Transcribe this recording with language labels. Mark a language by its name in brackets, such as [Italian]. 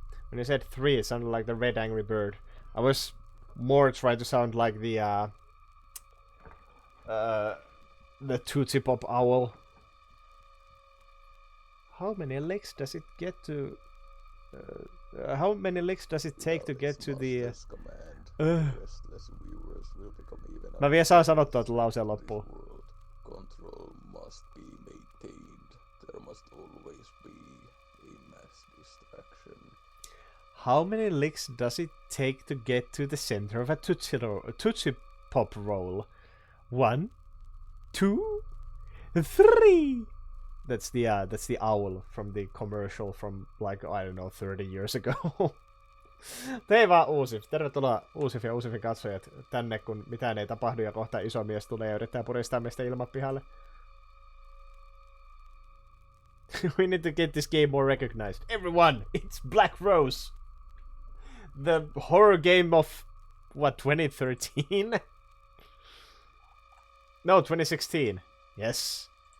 [English] When you said 3, it sounded like the red angry bird. I was more trying to sound like the Tootsie Pop owl. How many licks does it get to... how many licks does it take to get to the... [Finnish] Mä vielä saan sanottua tuon lauseen loppuun. [English] Control must be maintained. There must always be a mass distraction. How many licks does it take to get to the center of a Tootsie Pop roll? 1, 2, 3. That's the owl from the commercial from like I don't know 30 years ago. [Finnish] Päivä Uusif. Tervetuloa Uusif ja Uusifin katsojat tänne, kun mitään ei tapahdu ja kohta iso mies tulee ja yrittää puristaa meistä ilmapihalle. [English] We need to get this game more recognized. Everyone, it's Black Rose. The horror game of what, 2013? No, 2016. Yes.